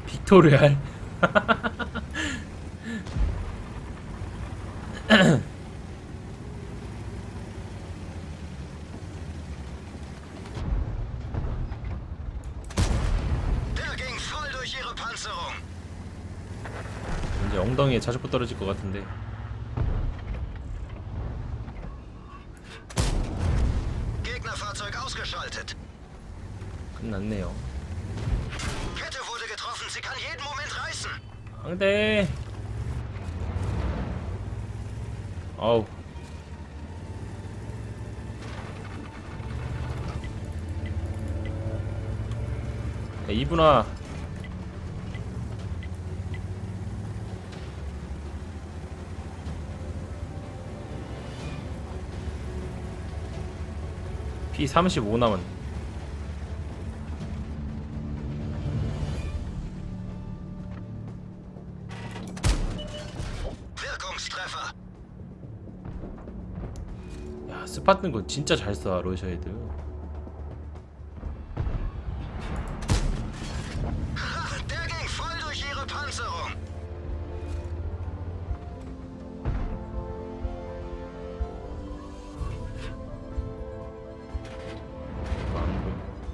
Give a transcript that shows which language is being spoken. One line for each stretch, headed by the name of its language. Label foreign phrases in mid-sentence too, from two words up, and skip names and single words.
Korean: 빅토리알.
German: Der ging voll durch ihre Panzerung.
Korean: 이제 엉덩이에 자주포 떨어질 것 같은데.
German: Gegnerfahrzeug ausgeschaltet.
Korean: 끝났네요.
German: Kette wurde getroffen. Sie kann jeden Moment reißen.
Korean: 안돼. 어우. 야, 이분아. 피 35 남은.
German: Wirkungstreffer.
Korean: 야, 스팟 뜬 거 진짜 잘 쏴, 러시아애들.
German: Ha, der ging voll durch ihre Panzerung.
Korean: 안 보여.